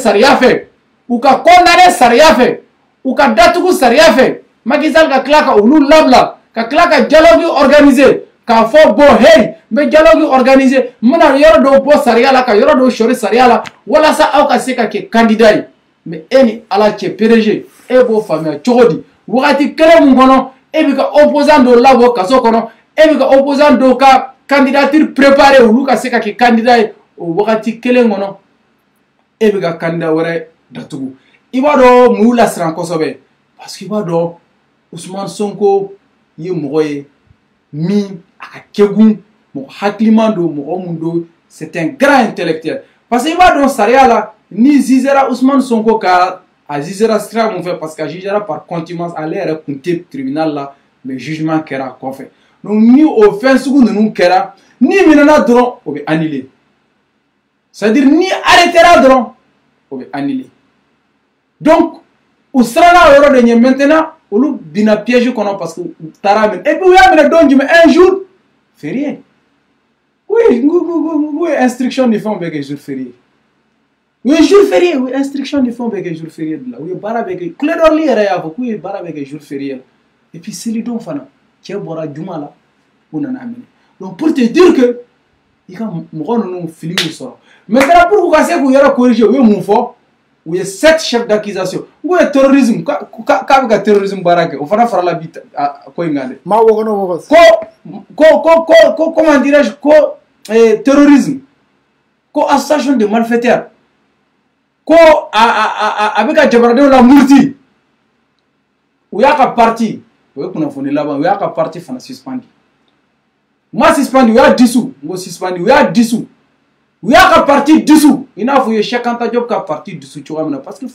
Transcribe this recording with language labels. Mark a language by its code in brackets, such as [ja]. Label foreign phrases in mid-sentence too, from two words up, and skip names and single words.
[bm] sariya fɛ u ka condamné sariya fɛ u ka datugu sariya fɛ Macky Sall ka tila ka olu labila ka tila ka [fr] dialogue organiser [bm] k'a fɔ bon hey n bɛ [fr] dialogue organiser [bm] n bɛna yɔrɔ dɔw bɔ sariya la ka yɔrɔ dɔw sɔri sariya la walasa aw ka se ka kɛ candidat ye mais e ni Ala cɛ PDG e b'o faamuya cogo di wagati kelen mun kɔnɔ e bɛ ka opposant dɔw labɔ kaso kɔnɔ e bɛ ka opposant dɔw ka [fr] candidature préparer [bm] olu ka se ka kɛ candidat ye o wagati kelen kɔnɔ e bɛ ka candidat wɛrɛ datugu i b'a dɔn mun y'u lasiran kosɛbɛ parce que i b'a dɔn Ousmane Sonko ye mɔgɔ ye min a ka kɛgun mɔgɔ hakiliman don mɔgɔ mun don [fr] c'est un grand intellectuel parce que [bm] i b'a dɔn sariya la ni jugera Ousmane Sonko ka a jugera sira mun fɛ [fr] parce que [bm] a jugera [fr] par contumace [bm] ale yɛrɛ kun tɛ tribunal la mais jugement kɛra a kɔfɛ donc ni o fɛn sugu ninnu kɛra ni minɛna dɔrɔn o bɛ annuler c'est-à-dire ni arrêtera dɔrɔn o bɛ annuler donc u siranna o yɔrɔ de ɲɛ maintenant olu bina piège kɔnɔ [fr] parce que [bm] u taara minɛ [fr] et puis [bm] u y'a minɛ don jumɛn [fr] un jour férié oui instruction [bm] ni fɛnw bɛɛ kɛ [fr] jour férié [bm] u ye [fr] jour férié oui instruction [bm] ni fɛnw bɛɛ kɛ [fr] jour férié [bm] de la u ye baara bɛɛ kɛ Clédor Ly yɛrɛ y'a fɔ k'u ye baara bɛɛ kɛ [fr] jour férié [bm] la [fr] et puis [bm] selidon fana cɛ bɔra juma la u nana minɛ donc [fr] pour te dire que [bm] i ka mɔgɔ ninnu fili y'u sɔrɔ maintenant pour ka se k'u yɛrɛ corriger u ye mun fɔ u ye 7 [fr] chefs d'accusation [bm] u ye terrorisme k'a bɛ ka terrorisme baara kɛ o fana farala bi ko in kan dɛ maa wɔkɔ n'o wɔkɔ ko [fr] comment dirais-je [bm] ko terrorisme ko [fr] association de malfaiteurs [bm] ko a bɛ ka jamanadenw la muruti u y'a ka parti o ye kunnafoni laban u y'a ka parti fana suspendi ma suspendi u y'a dissous n ko suspendi u y'a dissous u y'a ka parti dissous i n'a fɔ u ye Cheikh Anta Diop ka parti dissous cogoya min na [fr] parce que [bm] fo